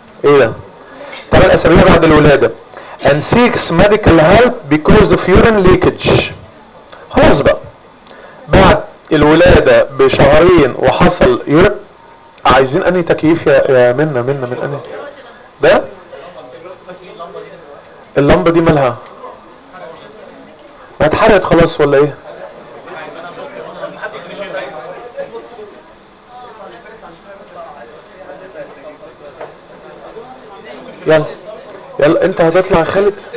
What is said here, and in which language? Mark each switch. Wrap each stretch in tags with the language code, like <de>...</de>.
<ar>ايه ده؟ 8 اسابيع بعد الولاده.</ar> <en>And seeks medical help because of urine leakage.</en> <ar>خلاص بقى. بعد الولاده بشهرين وحصل يورين. عايزين انهي تكييف يا منا منا من انهي؟ ده؟ اللمبه دي مالها؟ ما اتحرقت خلاص ولا ايه؟ يلا يلا انت هتطلع يا خالد.</ar>